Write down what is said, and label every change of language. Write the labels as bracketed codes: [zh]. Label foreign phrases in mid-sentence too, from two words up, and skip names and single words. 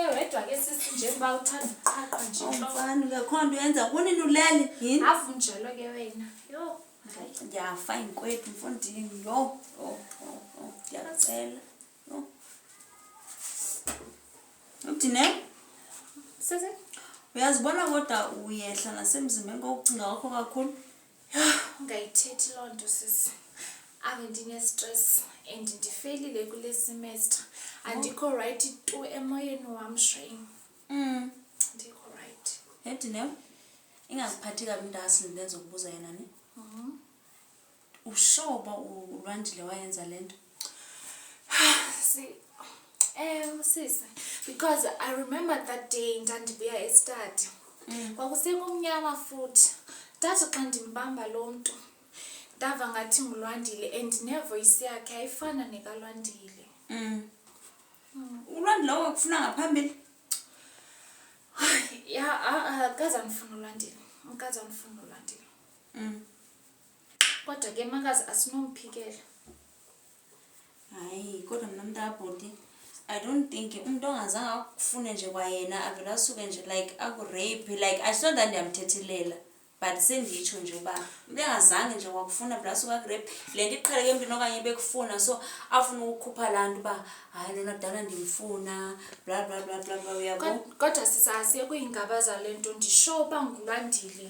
[xh] Wedwa ke sisi njengoba uthanda ukuqhaqha nje Mfana ngakhona uyenza kunini ulele yini? avunjelwe ke wena. Yo, hayi. Ndiyafa inkwethu mfondini. Yo. Ndiyacela. Yo. Udine? Sisi? Uyazibona kodwa uyehla nasemzimbeni ngokucinga wakho kakhulu? Ungayithethi loo nto sisi. Ave ndine-stress and ndifelile kule semester. Andikho right tu emoyeni wam shame. Andikho right. Hedine? Ingaziphathi kabi into asilinde zokubuza yena ni? Ushoba uLwandile wayenza lento? [en] See, sisi, because I remember that day [xh] ndandibuya e-study. Kwakusekumnyama futhi. Ndathi xa ndimbamba lo mntu ndava ngathi nguLwandile and nevoice yakhe ayifana nekaLwandile. uLwandile wakufuna ngaphambili? Ya, akaze andifuna uLwandile. Akaze andifuna uLwandile. Kodwa ke makazi asinomphikela. Hayi, kodwa mina mntabhoti, [en] I don't think [xh] umuntu ongazange akufune nje kwayena avela asuke nje like aku-rape, [en] like I saw that [xh] ndiyamthethelela. But senditsho nje uba umuntu engazange nje wakufuna vela asuke aku-rape. Le nto iqheleke empini okanye bekufuna so afuna ukukhupha laa nto uba hayi lona kudala ndimfuna bla bla bla bla bla uyabo. Kodwa sisasiye kuyingabaza le nto ndisho uba nguLwandile.